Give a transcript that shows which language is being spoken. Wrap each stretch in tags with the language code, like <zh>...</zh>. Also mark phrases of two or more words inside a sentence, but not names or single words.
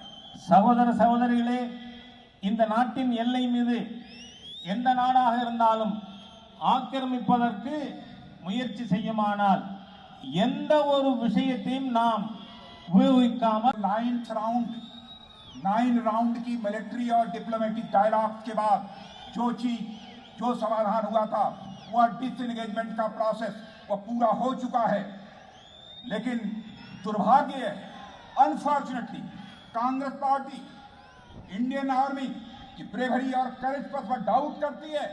<ta>சகோதர சகோதரிகளே, இந்த நாட்டின் எல்லை மீது எந்த நாடாக இருந்தாலும் ஆக்கிரமிப்பதற்கு முயற்சி செய்யுமானால் எந்த ஒரு விஷயத்தையும் நாம் उपयोगिकामत</ta> <hi>9 राउंड की मिलिट्री और</hi> <en>diplomatic dialogue</en> <hi>के बाद जो समाधान हुआ था, वह डिसएंगेजमेंट का प्रोसेस वह पूरा हो चुका है. लेकिन दुर्भाग्य है, अनफॉर्चुनेटली कांग्रेस पार्टी इंडियन आर्मी की ब्रेवरी और करेज पर डाउट करती है.</hi>